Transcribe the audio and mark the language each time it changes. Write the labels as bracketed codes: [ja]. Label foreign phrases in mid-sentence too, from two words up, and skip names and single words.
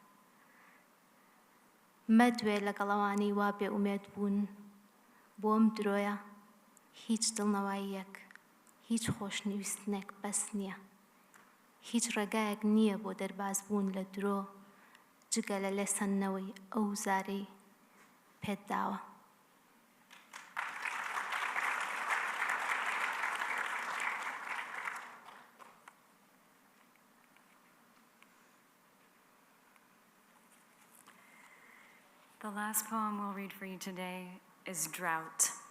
[ckb] مەدوێ لەگەڵەوانی وا بێ ئومێد بوون بۆم درۆیە هیچ دڵنەواییەک، هیچ خۆشنویستنێک بەس نییە. هیچ ڕێگایەک نییە بۆ دەرباز بوون لە درۆ جگە لە لێسەندنەوەی ئەو زارەی پێت داوە. [en] The last poem we'll read for you today is Drought.